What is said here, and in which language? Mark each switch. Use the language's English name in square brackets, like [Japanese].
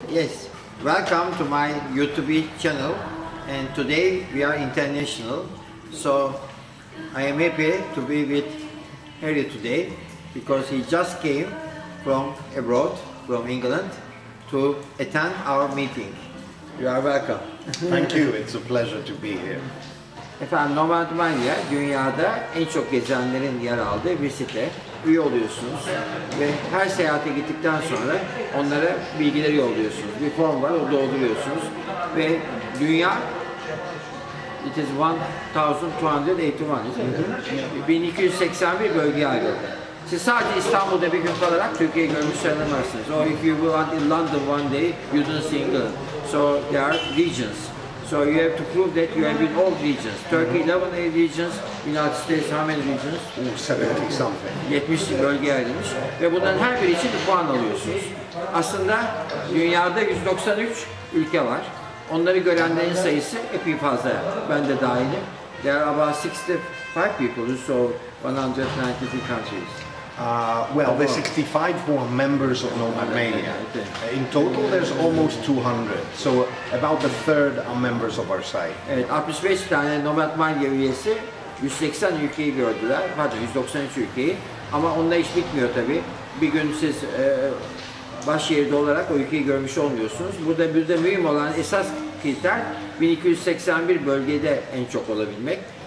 [English] Yes, welcome to my YouTube channel, and today we are international, so I am happy to be with Harry today because he just came from abroad, from England, to attend our meeting. You are welcome. Thank you, it's a pleasure to be here. [Turkish] Efendim, Nomadmania, dünyada en çok gezenlerin yer aldığı bir site. Üye oluyorsunuz ve her seyahate gittikten sonra onlara bilgileri yolluyorsunuz. Bir form var, o dolduruyorsunuz ve dünya, [English] it is [Turkish] 1281, 1281 bölgeye ayrıldı. Siz sadece İstanbul'da bir gün kalarak Türkiye'yi görmüş sayılamazsınız. [English] Or if you want in London one day, you don't see England. So there are regions. So you have to prove that you have been all regions. Turkey 11 regions, United States how many regions? 70 something. [Turkish] 70 bölgeye ayrılmış ve bunların her biri için bir puan alıyorsunuz. Aslında dünyada 193 ülke var. Onları görenlerin sayısı epey fazla. Ben de dahilim. [English] There are about 65 people who saw 193 countries. Well, there's 65 who are members of Nomadmania. In total, there's almost 200. So about a third are members of our site. [Turkish] Evet, 65 tane Nomadmania üyesi 180 ülkeyi gördüler. Pardon, 193 ülkeyi. Ama onunla iş bitmiyor tabii. Bir gün siz baş yeri olarak o ülkeyi görmüş olmuyorsunuz. Burada bir de mühim olan esas kriter 1281 bölgede en çok olabilmek.